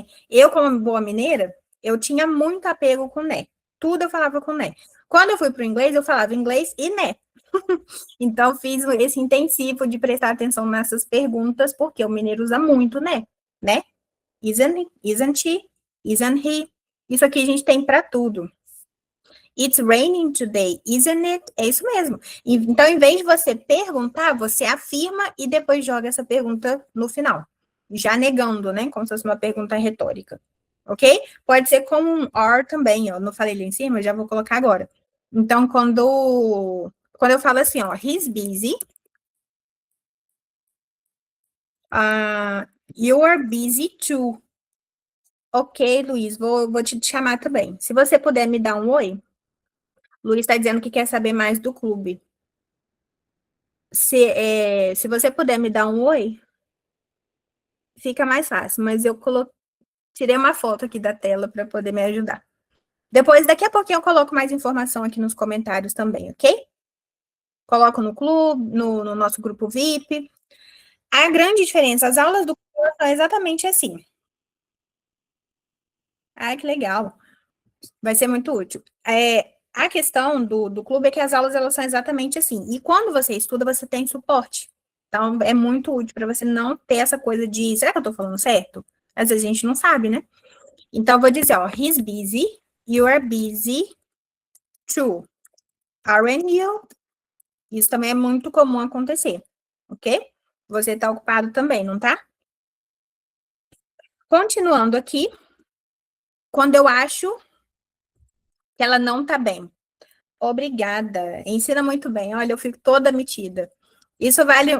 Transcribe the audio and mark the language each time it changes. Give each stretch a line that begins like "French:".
Portuguese: Eu, como boa mineira, eu tinha muito apego com né. Tudo eu falava com né. Quando eu fui para o inglês, eu falava inglês e né. Então, fiz esse intensivo de prestar atenção nessas perguntas, porque o mineiro usa muito né?
English: Isn't she? Isn't he?
Portuguese: Isso aqui a gente tem para tudo.
English: It's raining today, isn't it?
Portuguese: É isso mesmo. Então, em vez de você perguntar, você afirma e depois joga essa pergunta no final. Já negando, né? Como se fosse uma pergunta retórica. Ok? Pode ser com um are também, ó. Não falei ali em cima, já vou colocar agora. Então, quando eu falo assim, ó,
English: he's busy, you are busy too.
Portuguese: Ok, Luiz, vou te chamar também. Se você puder me dar um oi, Luiz está dizendo que quer saber mais do clube. Se você puder me dar um oi, fica mais fácil, mas eu tirei uma foto aqui da tela para poder me ajudar. Depois, daqui a pouquinho, eu coloco mais informação aqui nos comentários também, ok? Coloco no clube, no nosso grupo VIP. A grande diferença, as aulas do clube são exatamente assim. Ai, que legal. Vai ser muito útil. A questão do clube é que as aulas elas são exatamente assim. E quando você estuda, você tem suporte. Então, é muito útil para você não ter essa coisa de, será que eu tô falando certo? Às vezes a gente não sabe, né? Então, eu vou dizer, ó,
English: he's busy, you are busy too. Aren't you?
Portuguese: Isso também é muito comum acontecer, ok? Você tá ocupado também, não tá? Continuando aqui, quando eu acho que ela não tá bem. Obrigada. Ensina muito bem. Olha, eu fico toda metida. Isso vale.